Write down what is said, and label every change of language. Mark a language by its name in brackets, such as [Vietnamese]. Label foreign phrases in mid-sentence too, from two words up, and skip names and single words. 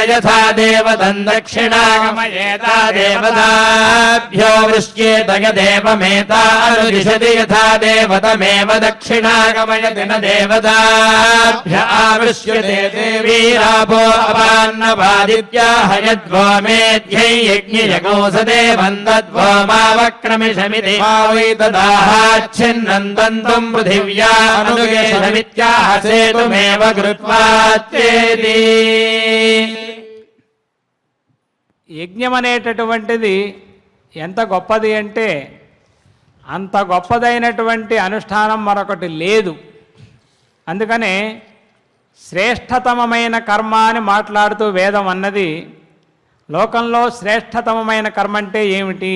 [Sanskrit] यथा देवतं दक्षिणागमयेता देवताभ्यो वृष्येत यदेवमेतानुदिशति यथा देवतमेव दक्षिणागमयति न देवताभ्य आवृष्यते देवीरापो अपान्नपादित्याह यद्वो मेध्यै यज्ञयगोसदे वन्दद्वो मावक्रमिषमिति छिन्नन्दन्तुं पृथिव्या अनुगेशमित्याह सेतुमेव कृत्वात्येति [Telugu] యజ్ఞం అనేటటువంటిది ఎంత గొప్పది అంటే అంత గొప్పదైనటువంటి అనుష్ఠానం మరొకటి లేదు. అందుకనే శ్రేష్టతమమైన కర్మ అని మాట్లాడుతూ వేదం అన్నది లోకంలో శ్రేష్టతమమైన కర్మ అంటే ఏమిటి?